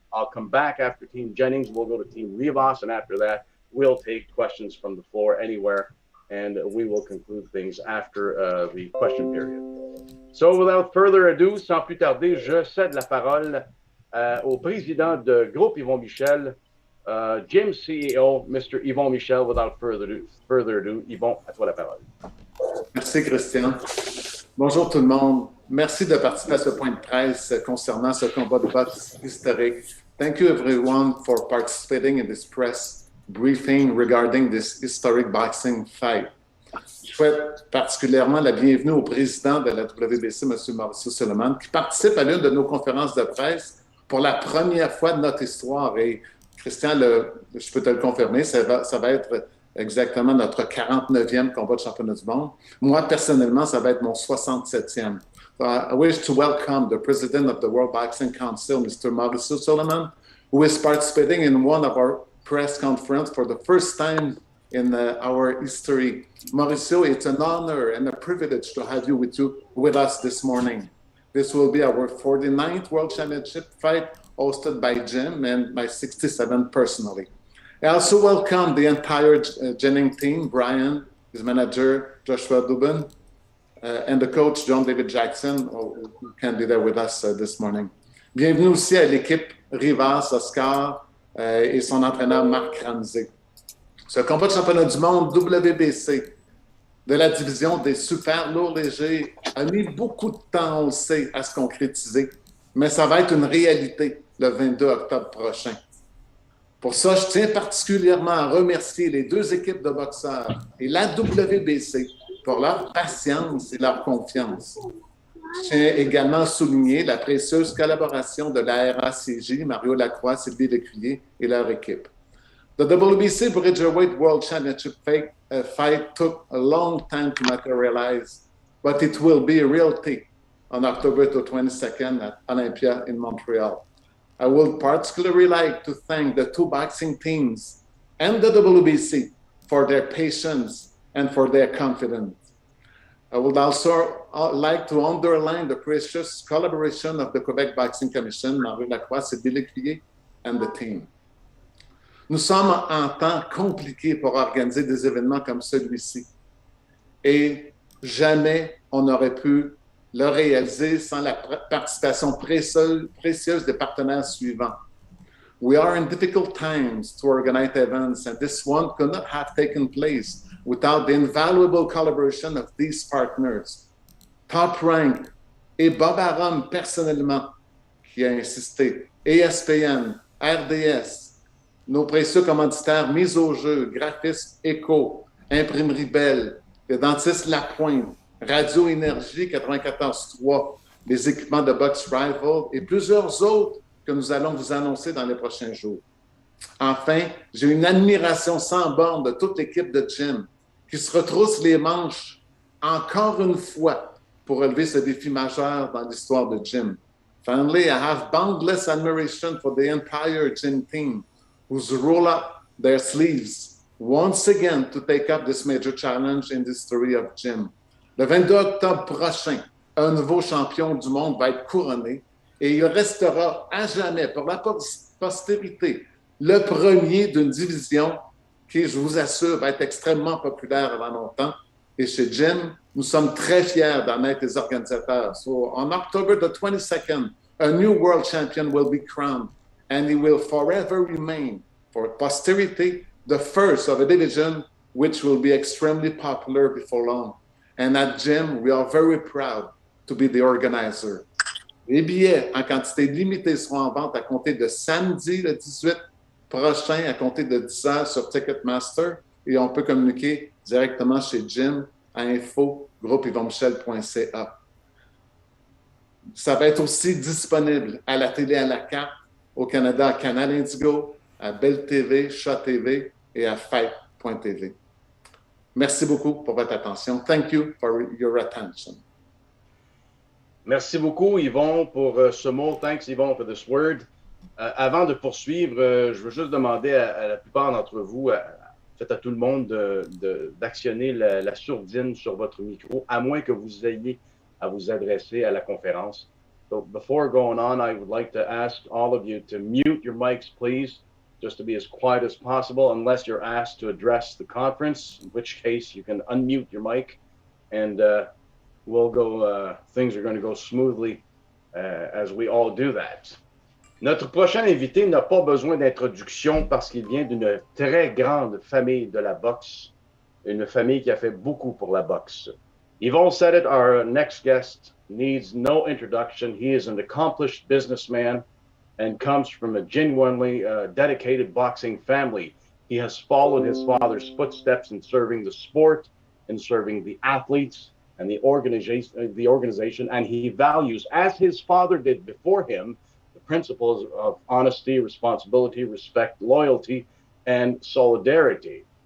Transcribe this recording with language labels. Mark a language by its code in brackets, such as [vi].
[en] I'll come back after Team Jennings. We'll go to Team Rivas, and after that, we'll take questions from the floor anywhere, and we will conclude things after the question period. So, without further ado, [fr] sans plus tarder, je cède la parole au président de Groupe Yvon Michel, Jim CEO, Mr. Yvon Michel. [en] Without further ado, [fr] Yvon, à toi la parole. Merci, Christian. Bonjour tout le monde. Merci de participer à ce point de presse concernant ce combat de boxe historique. [en] Thank you everyone for participating in this press briefing regarding this historic boxing fight. [fr] Je souhaite particulièrement la bienvenue au président de la WBC, M. Mauricio Solomon, qui participe à l'une de nos conférences de presse pour la première fois de notre histoire. Et Christian, je peux te le confirmer, ça va être exactement notre 49e combat de championnat du monde. Moi, personnellement, ça va être mon 67e. [en] So I wish to welcome the president of the World Boxing Council, Mr. Mauricio Solomon, who is participating in one of our press conferences for the first time in our history. Mauricio, it's an honor and a privilege to have you with us this morning. This will be our 49th World Championship fight hosted by Jim and my 67th personally. I also welcome the entire Jennings team, Brian, his manager, Joshua Dubin, and the coach, John David Jackson, who can be there with us this morning. [fr] Bienvenue aussi à l'équipe Rivas, Oscar et son entraîneur Marc Ramsey. Ce combat de championnat du monde WBC de la division des super lourds légers a mis beaucoup de temps, on le sait, à se concrétiser, mais ça va être une réalité le 22 octobre prochain. Pour ça, je tiens particulièrement à remercier les deux équipes de boxeurs et la WBC pour leur patience et leur confiance. Je tiens également à souligner la précieuse collaboration de la RACJ, Mario Lacroix, Sylvie Lécuyer et leur équipe. [en] The WBC Bridgerweight World Championship fight took a long time to materialize, but it will be a reality on October the 22nd at Olympia in Montreal. I would particularly like to thank the two boxing teams and the WBC for their patience and for their confidence. I would also like to underline the precious collaboration of the Quebec Boxing Commission, Marie Lacroix, Sylvie Lécuyer, and the team. [fr] Nous sommes en temps compliqué pour organiser des événements comme celui-ci. Et jamais on n'aurait pu le réaliser sans la participation précieuse des partenaires suivants. [en] We are in difficult times to organize events, and this one could not have taken place without the invaluable collaboration of these partners. [fr] Top Rank et Bob Arum personnellement, qui a insisté, ESPN, RDS, nos précieux commanditaires Mise au jeu, Graphisme Echo, Imprimerie Belle, le dentiste Lapointe, Radio Énergie 94.3, les équipements de boxe Rival et plusieurs autres que nous allons vous annoncer dans les prochains jours. Enfin, j'ai une admiration sans borne de toute l'équipe de Jim qui se retrousse les manches encore une fois pour relever ce défi majeur dans l'histoire de Jim. [en] Finally, I have boundless admiration for the entire Jim team who's rolled up their sleeves once again to take up this major challenge in the history of Jim. [fr] Le 22 octobre prochain, un nouveau champion du monde va être couronné et il restera à jamais, pour la postérité, le premier d'une division qui, je vous assure, va être extrêmement populaire avant longtemps. Et chez Jim, nous sommes très fiers d'en être les organisateurs. [en] So, on October the 22nd, a new world champion will be crowned, and he will forever remain, for posterity, the first of a division which will be extremely popular before long. And at Jim, we are very proud to be the organizer. [fr] Les billets en quantité limitée seront en vente à compter de samedi le 18 prochain, à compter de 10 heures sur Ticketmaster, et on peut communiquer directement chez Jim à info.groupeyvonmichel.ca. Ça va être aussi disponible à la télé à la carte au Canada, à Canal Indigo, à Bell TV, Chat TV et à Fight.tv. Merci beaucoup pour votre attention. [en] Thank you for your attention. [fr] Merci beaucoup, Yvon, pour ce mot. [en] Thanks, Yvon, for this word. [fr] Avant de poursuivre, je veux juste demander à la plupart d'entre vous, peut-être à tout le monde, d'actionner la sourdine sur votre micro, à moins que vous ayez à vous adresser à la conférence. [en] So before going on, I would like to ask all of you to mute your mics, please, just to be as quiet as possible, unless you're asked to address the conference, in which case you can unmute your mic, and we'll go. Things are going to go smoothly as we all do that. [fr] Notre prochain invité n'a pas besoin d'introduction parce qu'il vient d'une très grande famille de la boxe, une famille qui a fait beaucoup pour la boxe. [en] Yvon said it, our next guest needs no introduction. He is an accomplished businessman and comes from a genuinely dedicated boxing family. He has followed his father's footsteps in serving the sport, in serving the athletes and the organization, and he values, as his father did before him, the principles of honesty, responsibility, respect, loyalty, and solidarity.